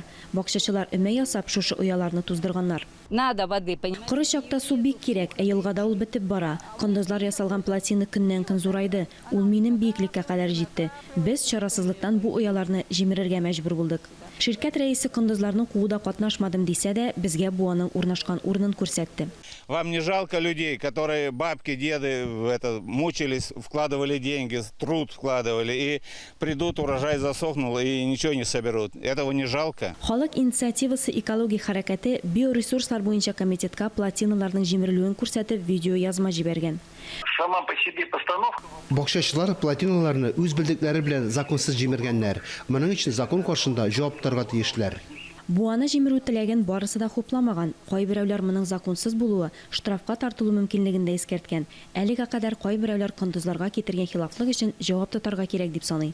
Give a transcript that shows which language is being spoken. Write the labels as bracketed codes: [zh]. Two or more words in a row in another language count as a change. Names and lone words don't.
[tt] Бакчачылар өмә ясап шушы ояларны туздырганнар. Коры чакта су бик кирәк, ә елгада ул бетеп бара. Кондызлар ясалган плотина көннән-көн зурайды. Ул минем биеклеккә кадәр җитте. Без чарасызлыктан бу ояларны җимерергә мәҗбүр булдык. Ширкәт рәисе кондызларны кууда катнашмадым дисә дә, безгә бу аның урнашкан урынын күрсәтте. [ru] Вам не жалко людей, которые бабки, деды мучились, вкладывали деньги, труд вкладывали, и придут, урожай засохнул, и ничего не соберут. Этого не жалко? [tt] Халык инициативасы экология хәрәкәте биоресурслар буенча комитетка плотиналарның җимерелүен күрсәтеп видео язма җибәргән. [ru] Сама по себе постановка. [tt] Бакчачылар плотиналарны үз белдекләре белән законсыз җимергәннәр. Моның өчен закон каршында җавап торырга тиешләр. Буаны җимерү теләгән барысы да хупламаган. Кайберәүләр моның законсыз булуы штрафка тартылу мөмкинлеген дә искәрткән. Әлегә кадәр кайберәүләр кондызларга китергән хилафлык өчен җавап тотарга кирәк дип саный.